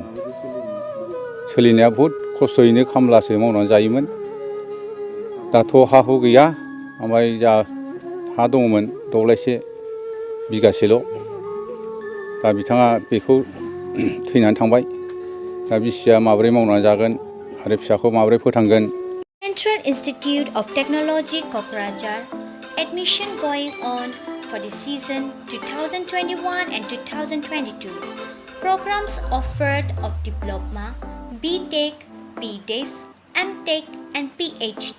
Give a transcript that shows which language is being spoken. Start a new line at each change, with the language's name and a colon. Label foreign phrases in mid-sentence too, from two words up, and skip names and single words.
Bodo: सोलिनाया बहुद खस्थ'यैनो खामलासो मावनानै जायोमोन। दाथ' हा हु गैया, ओमफ्राय जा हा दङमोन दब्लायसे बिगासेल'। दा बिथाङा बेखौ थैनानै थांबाय। दा बिसिया माबोरै मावनानै जागोन आरो फिसाखौ माबोरै फोथांगोन।
English: Central Institute of Technology Kokrajhar admission going on for the season 2021 and 2022. Programs offered of Diploma, BTech, BDes, MTech and PhD.